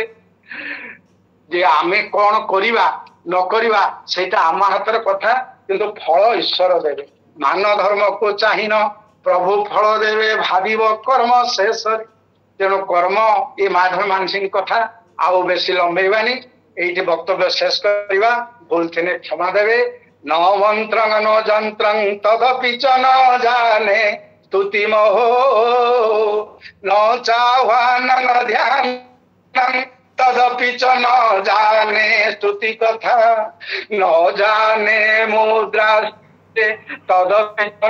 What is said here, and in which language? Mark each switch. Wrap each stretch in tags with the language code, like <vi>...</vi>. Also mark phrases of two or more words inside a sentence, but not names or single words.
<or>ଯେ ଆମେ କଣ କରିବା ନ କରିବା ସେଇଟା ଆମ ହାତର କଥା, କିନ୍ତୁ ଫଳ ଈଶ୍ୱର ଦେବେ। ମାନ ଧର୍ମକୁ ଚାହିଁନ ପ୍ରଭୁ ଫଳ ଦେବେ, ଭାବିବ କର୍ମ ଶେଷରେ। ତେଣୁ କର୍ମ ଏ ମାଧବ ମାନସିକ କଥା। ଆଉ ବେଶୀ ଲମ୍ବେଇବାନି, ଏଇଠି ବକ୍ତବ୍ୟ ଶେଷ କରିବା। ଭୁଲ ଥିଲେ କ୍ଷମା ଦେବେ।</or> <sa>न मंत्रं न जंत्रं तदपि च न जाने स्तुति मोहो न चाह्वानं न ध्यानं तदपि च न जाने स्तुति कथा न जाने मुद्रा तदपि च</sa>